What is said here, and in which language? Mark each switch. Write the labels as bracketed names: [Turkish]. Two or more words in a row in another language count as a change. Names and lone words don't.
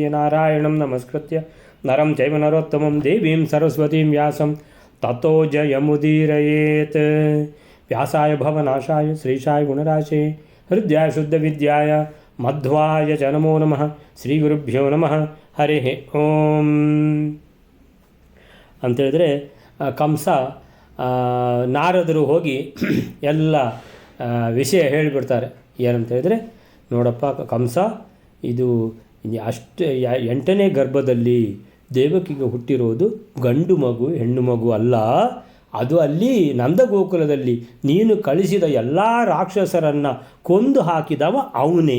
[Sanskrit] नारायणं नमस्कृत्य नरं चैव नरोत्तमं देवीं सरस्वतीं व्यासं ततो जयमुदीरयेत्। व्यासाय भवनाशाय श्रीशाय गुणराशे हृदयाय शुद्धविद्याय मध्वाय च नमो नमः। ಶ್ರೀಗುರುಭ್ಯೋ ನಮಃ ಹರಿ ಓಂ [Kannada] ಅಂತೇಳಿದ್ರೆ ಕಂಸ ನಾರದರು ಹೋಗಿ ಎಲ್ಲ ವಿಷಯ ಹೇಳಿಬಿಡ್ತಾರೆ. ಏನಂತೇಳಿದ್ರೆ, ನೋಡಪ್ಪ ಕಂಸ, ಇದು ಅಷ್ಟು 8ನೇ ಗರ್ಭದಲ್ಲಿ ದೇವಕಿಗೆ ಹುಟ್ಟಿರೋದು ಗಂಡು ಮಗು ಹೆಣ್ಣು ಮಗು ಅಲ್ಲ, ಅದು ಅಲ್ಲಿ ನಂದಗೋಕುಲದಲ್ಲಿ ನೀನು ಕಳಿಸಿದ ಎಲ್ಲ ರಾಕ್ಷಸರನ್ನು ಕೊಂದು ಹಾಕಿದವ ಅವನೇ.